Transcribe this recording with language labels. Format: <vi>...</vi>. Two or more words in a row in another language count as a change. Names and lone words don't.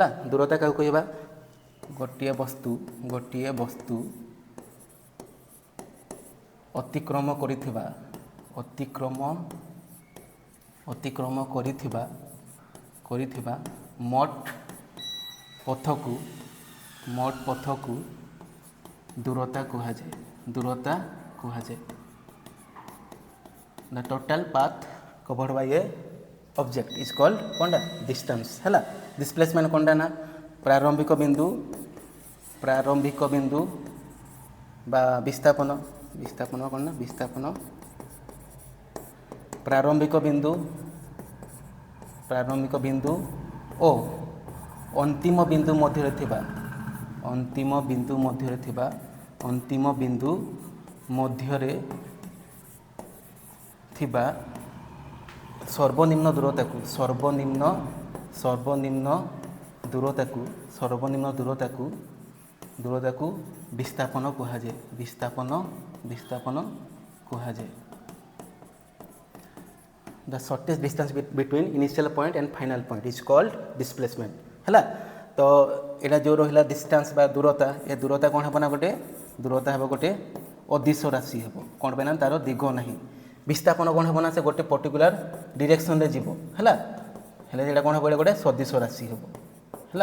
<or>ଦୂରତା କାହାକୁ କହିବା ଗୋଟିଏ ବସ୍ତୁ ଅତିକ୍ରମ କରିଥିବା ମୋଟ ପଥକୁ ଦୂରତା କୁହାଯାଏ।</or> <en>The total path covered by a object is called କ'ଣ distance ହେଲା।</en> <or>ଡିସପ୍ଲେସମେଣ୍ଟ କ'ଣଟା ନା ପ୍ରାରମ୍ଭିକ ବିନ୍ଦୁ ବା ବିସ୍ଥାପନ କ'ଣ ନା ବିସ୍ଥାପନ ପ୍ରାରମ୍ଭିକ ବିନ୍ଦୁ ଓ ଅନ୍ତିମ ବିନ୍ଦୁ ମଧ୍ୟରେ ଥିବା ସର୍ବନିମ୍ନ ଦୂରତାକୁ ବିସ୍ଥାପନ କୁହାଯାଏ।</or> <en>The shortest distance between initial point and final point is called displacement ହେଲା।</en> <or>ତ ଏଇଟା ଯେଉଁ ରହିଲା ଡିଷ୍ଟାନ୍ସ ବା ଦୂରତା ଏ ଦୂରତା କ'ଣ ହେବ ନା ଗୋଟେ ଦୂରତା ହେବ ଗୋଟେ ଅଦିଶ ରାଶି ହେବ। କ'ଣ ପାଇଁ ନା ତା'ର ଦିଗ ନାହିଁ। ବିସ୍ଥାପନ କ'ଣ ହେବ ନା ସେ ଗୋଟେ</or> <en>particular directionରେ</en> <or>ଯିବ ହେଲା। ହେଲେ ସେଇଟା କ'ଣ ହେବ ଗୋଟେ ସଦିଶ ରାଶି ହେବ ହେଲା।</or>